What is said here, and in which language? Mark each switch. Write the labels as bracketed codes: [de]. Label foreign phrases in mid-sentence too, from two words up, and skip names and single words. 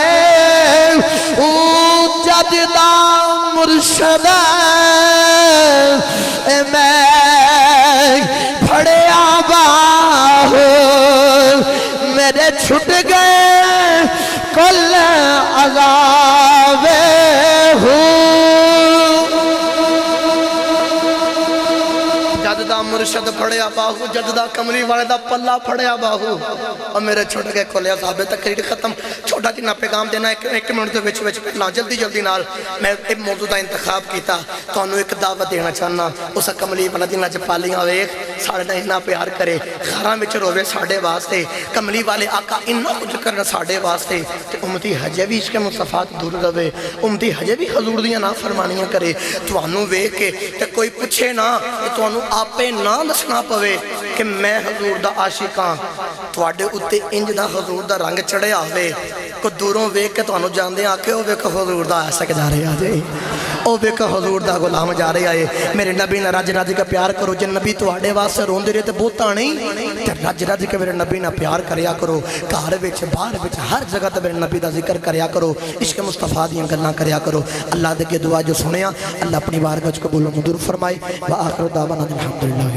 [pa] ਜਦਦਾ ਮੁਰਸ਼ਦ ਮੈਂ ਫੜਿਆ ਬਾਹੂ ਮੇਰੇ ਛੁੱਟ ਗਏ ਕੁੱਲ ਅਜ਼ਾਬੇ ਜਦਦਾ ਮੁਰਸ਼ਦ ਫੜਿਆ ਬਾਹੂ, ਜਦਦਾ ਕਮਲੀ ਵਾਲੇ ਦਾ ਪੱਲਾ ਫੜਿਆ ਬਾਹੂ, ਔਰ ਮੇਰੇ ਛੁੱਟ ਗਏ ਕੁੱਲ ਅਜ਼ਾਬੇ। [ur] تقریر ختم. [pa] ਛੋਟਾ ਜਿੰਨਾ ਪੈਗ਼ਾਮ ਦੇਣਾ ਇੱਕ ਮਿੰਟ ਕੇ ਵਿੱਚ ਪਹਿਲਾ ਜਲਦੀ ਜਲਦੀ ਨਾਲ [ur] میں ایک موضوع کا انتخاب کیا, [pa] ਤੁਹਾਨੂੰ ਇੱਕ ਦਾਵਤ ਦੇਣਾ ਚਾਹਨਾ। ਉਸ ਕਮਲੀ ਵਾਲਾ ਜਿੰਨਾ ਜਪਾਲੀਆਂ ਵੇਖ ਸਾਡੇ ਨਾਲ ਇੰਨਾ ਪਿਆਰ ਕਰੇ, ਘਰਾਂ ਵਿੱਚ ਰੋਵੇ ਸਾਡੇ ਵਾਸਤੇ, ਕਮਲੀ ਵਾਲੇ ਆਕਾ ਇੰਨਾ ਕੁਝ ਕਰਨਾ ਸਾਡੇ ਵਾਸਤੇ, ਤੇ ਉੱਮਤੀ ਹਜੇ ਵੀ ਇਸ਼ਕ ਮੁਸਤਫ਼ਾ ਤੋਂ ਦੂਰ ਰਹੇ, ਉੱਮਤੀ ਹਜੇ ਵੀ ਹਜ਼ੂਰ ਦੀਆਂ ਨਾ ਫ਼ਰਮਾਨੀਆਂ ਕਰੇ। ਤੁਹਾਨੂੰ ਵੇਖ ਕੇ ਤੇ ਕੋਈ ਪੁੱਛੇ ਨਾ, ਤੁਹਾਨੂੰ ਆਪੇ ਨਾ ਦੱਸਣਾ ਪਵੇ ਕਿ ਮੈਂ ਹਜ਼ੂਰ ਦਾ ਆਸ਼ਿਕ ਹਾਂ, ਤੁਹਾਡੇ ਉੱਤੇ ਇੰਜ ਦਾ ਹਜ਼ੂਰ ਦਾ ਰੰਗ ਚੜ੍ਹਿਆ ਹੋਵੇ, کو دوروں ویک کے تانوں جاندے آکے او ویک حضور دا عاشق جا رہے آجے او ویک حضور دا غلام جا رہے آئے میرے نبی نے رج رج کا پیار کرو جن نبی تو آڑے واسے روندے رہے تے بوتا نہیں تے رج رج کے میرے نبی نہ پیار کریا کرو گھر وچ باہر وچ ہر جگہ تے میرے نبی دا ذکر کریا کرو عشق مصطفیٰ دیاں گلاں کریا کرو اللہ دے کے دعا جو سنیا اللہ اپنی بارگاہ وچ قبول و منظور فرمائے [ar] وآخر دعوانا الحمدللہ